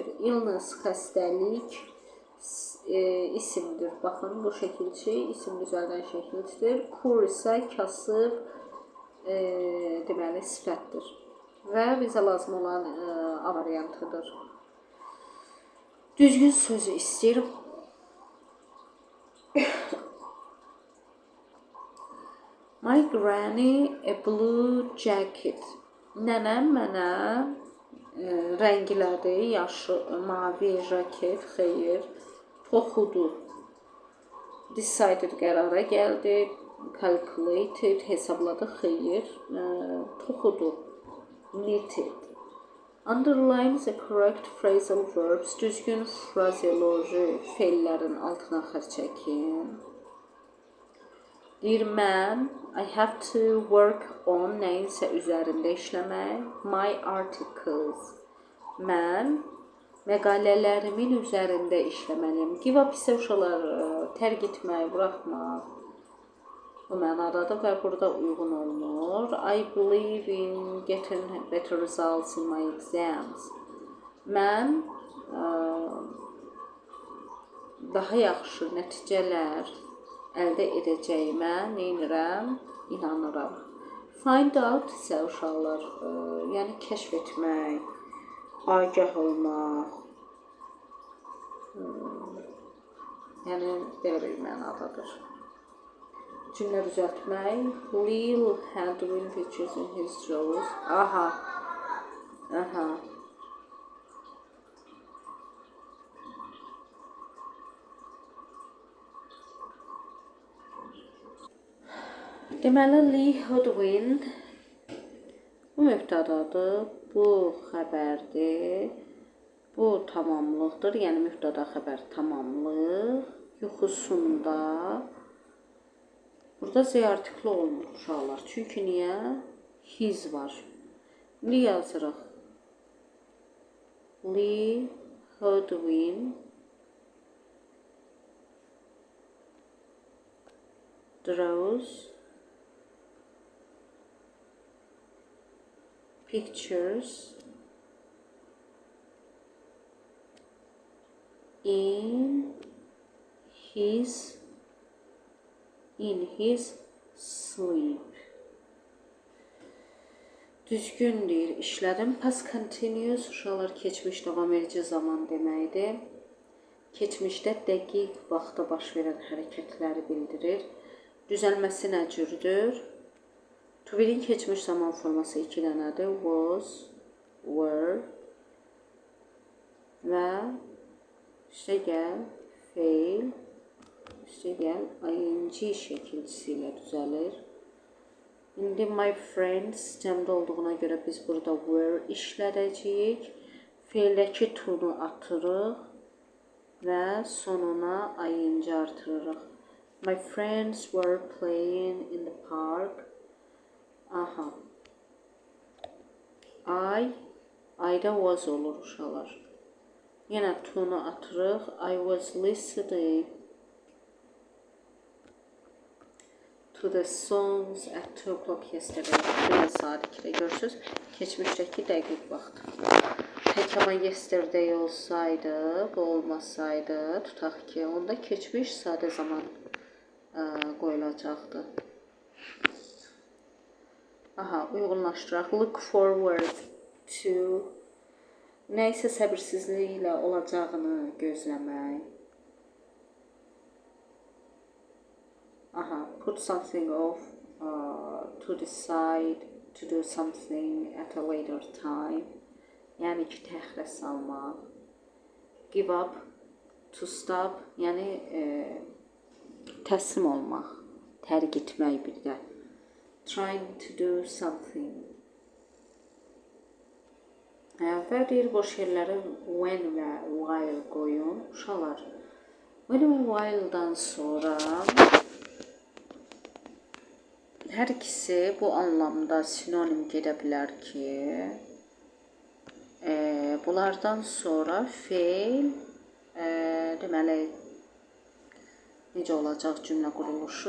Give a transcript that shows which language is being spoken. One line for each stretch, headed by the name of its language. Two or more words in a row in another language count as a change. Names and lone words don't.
Azerbaijani: Illness, xəstəlik isimdir. Baxın, bu şəkilçi isim düzəldən şəkilçidir. Poor isə kasıb deməli sifətdir. Və bizə lazım olan A variantıdır. Düzgün sözü istəyirəm.
English: My granny a blue jacket.
Azerbaijani: Nənəm mənə rənglədi, mavi jaket, xeyr. Toxudu. Decided, qərara gəldi. Calculated, hesabladı, xeyr. Toxudu.
English: Knitted. Underline the correct phrasal verbs.
Azerbaijani: Düzgün frazeoloji feillərin altına xətt çəkin. Deyir, mən,
English: I have to work on,
Azerbaijani: nəyinsə üzərində işləmək.
English: My articles.
Azerbaijani: Mən məqalələrimin üzərində işləməliyim.
English: Give up
Azerbaijani: isə uşaqlar tərk etmək, buraxmaq. Bu mənadadır və burada uyğun olunur.
English: I believe in getting better results in my exams.
Azerbaijani: Mən daha yaxşı nəticələr əldə edəcəyimə neynirəm? İnanıram.
English: Find out
Azerbaijani: isə uşaqlar, yəni kəşf etmək, agah olmaq, yəni belə bir mənadadır. Cümlə düzəltmək.
English: Lil had win pictures in his drawers. Aha.
Azerbaijani: Deməli, Lee Hodwin bu mübtədadır, bu xəbərdir, bu tamamlıqdır, yəni mübtəda xəbər tamamlıq, yuxusunda. Burada Z artikli olmur uşaqlar, çünki niyə? His var. İndi yazırıq.
English: Lee Hodwin draws pictures in his sleep.
Azerbaijani: Düzgün deyir, işlədim.
English: Past continuous
Azerbaijani: uşaqlar keçmiş davam edici zaman deməkdir. Keçmişdə dəqiq vaxtda baş verən hərəkətləri bildirir. Düzəlməsi nə cürdür?
English: To be-
Azerbaijani: in keçmiş zaman forması 2 dənədir.
English: Was, were
Azerbaijani: və üstə gəl, fail, üstə gəl, ing şəkilçisi ilə düzəlir. İndi
English: my friends
Azerbaijani: cəmdə olduğuna görə biz burada were işlədəcəyik. Feildəki to-nu atırıq və sonuna ing artırırıq.
English: My friends were playing in the park.
Azerbaijani: Aha. I-da was olur uşaqlar. Yenə to-nu atırıq.
English: I was listening to the songs at 2 o'clock yesterday.
Azerbaijani: Dünən saat 2-də görürsünüz. Keçmişdəki dəqiq vaxt.
Turkish: Peki ama
Azerbaijani: yesterday olsaydı, bu olmasaydı, tutaq ki, onda keçmiş sadə zaman qoyulacaqdı. Aha, uyğunlaşdıraq.
English: Look forward to
Azerbaijani: nəysə səbirsizliklə olacağını gözləmək.
English: Aha, put something off, to decide to do something at a later time.
Azerbaijani: Yəni ki, təxirə salmaq.
English: Give up, to stop,
Azerbaijani: yəni təslim olmaq, tərk etmək bir də.
English: Trying to do something.
Azerbaijani: Və deyir, boş yerləri when və while qoyun. Uşaqlar, when və while'dan sonra hər ikisi bu anlamda sinonim gedə bilər ki, bunlardan sonra feil, deməli, necə olacaq cümlə quruluşu?